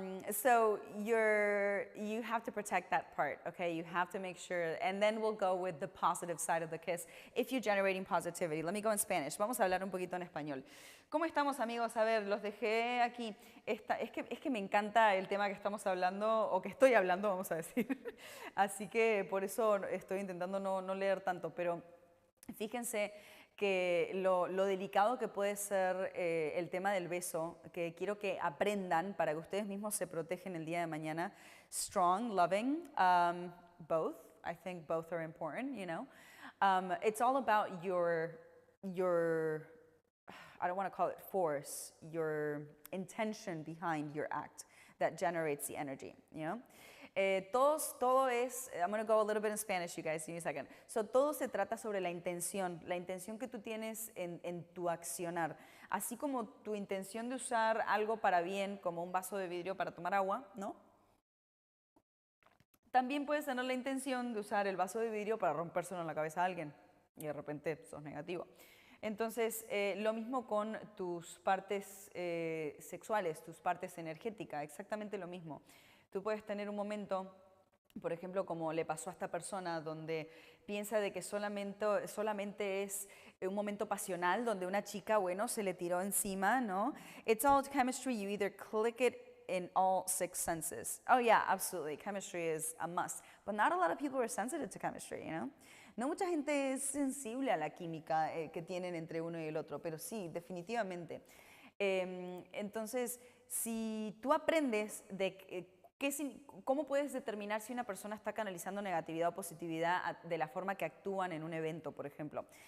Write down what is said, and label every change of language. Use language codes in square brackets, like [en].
[en] So you have to protect that part, okay? You have to make sure, and then we'll go with the positive side of the kiss if you're generating positivity. Let me go in Spanish. [es] Vamos a hablar un poquito en español. ¿Cómo estamos, amigos? A ver, los dejé aquí. Es que me encanta el tema que estamos hablando, o que estoy hablando, vamos a decir. Así que por eso estoy intentando no leer tanto, pero fíjense que lo delicado que puede ser el tema del beso, que quiero que aprendan para que ustedes mismos se protejan el día de mañana. [en] Strong, loving, both. I think both are important, you know. It's all about your, I don't want to call it force, your intention behind your act that generates the energy, you know. [es] Todo es, [en] I'm going to go a little bit in Spanish, you guys, give me a second. [es] So, todo se trata sobre la intención que tú tienes en tu accionar. Así como tu intención de usar algo para bien, como un vaso de vidrio para tomar agua, ¿no? También puedes tener la intención de usar el vaso de vidrio para rompérselo en la cabeza a alguien y de repente sos negativo. Entonces, lo mismo con tus partes sexuales, tus partes energéticas, exactamente lo mismo. Tú puedes tener un momento, por ejemplo, como le pasó a esta persona, donde piensa de que solamente es un momento pasional, donde una chica, bueno, se le tiró encima, ¿no? [en] It's all chemistry. You either click it in all 6 senses. Oh yeah, absolutely. Chemistry is a must. But not a lot of people are sensitive to chemistry, you know? [es] No mucha gente es sensible a la química que tienen entre uno y el otro, pero sí, definitivamente. Entonces, si tú aprendes de ¿cómo puedes determinar si una persona está canalizando negatividad o positividad de la forma que actúan en un evento, por ejemplo?